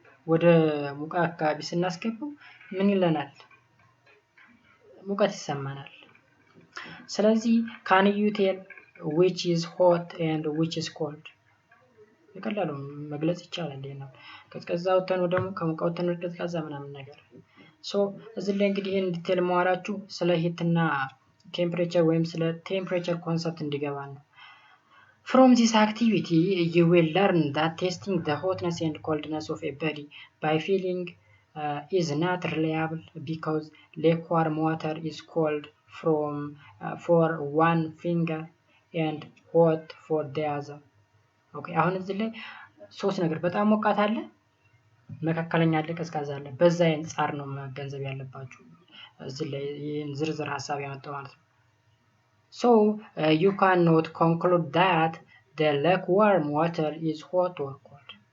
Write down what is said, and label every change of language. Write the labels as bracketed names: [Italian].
[Amharic] ወደ ሙቀት አካባቢ ስናስገባው ምን ይለናል? ሙቀት ይሰማናል። ስለዚህ [English] can you tell which is hot and which is cold? [Amharic] በቀላሉ መግለጽ ይቻላል። ይሄን ቀዝቃዛ ወተን ወደ ከሙቀት ወተን ወደ ቀዝቃዛ ምናምን ነገር እዚህ ላይ እንግዲህ ይሄን ዲቴል ማወራችሁ ስለ ሂትና ቴምፕሬቸር ወይም ስለ ቴምፕሬቸር ኮንሰፕት እንዲገባ ነው። [English] From this activity you will learn that testing the hotness and coldness of a body by feeling is not reliable because lukewarm water is cold for one finger and hot for the other. [Amharic] Okay, አሁን እዚህ ላይ ሶስት ነገር በጣም ሞቃት አለ፣ መካከለኛ አለ፣ ቀዝቃዛ አለ። በዛ አንፃር ነው መገንዘብ ያለባችሁ። እዚህ ላይ ይሄን ዝርዝር ሐሳብ ያመጣው ማለት ነው። [English] So you cannot conclude that the lukewarm water is hot or cold.